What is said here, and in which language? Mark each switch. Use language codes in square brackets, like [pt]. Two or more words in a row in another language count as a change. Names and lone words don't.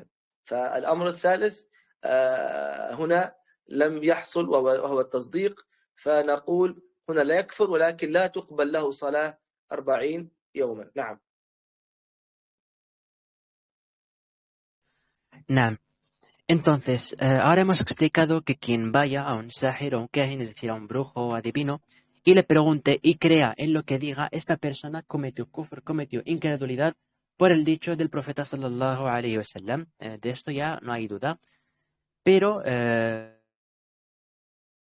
[ar] فالأمر الثالث هنا لم يحصل وهو التصديق، فنقول هنا لا يكفر ولكن لا تقبل له صلاة 40 يوما. نعم. نعم. [es] Entonces, ahora hemos explicado que quien vaya a un sahir o un kahin, es decir, a un brujo o adivino, y le pregunte y crea en lo que diga, esta persona cometió kufr, cometió incredulidad por el dicho del profeta [ar] صلى الله عليه وسلم. [es] De esto ya no hay duda.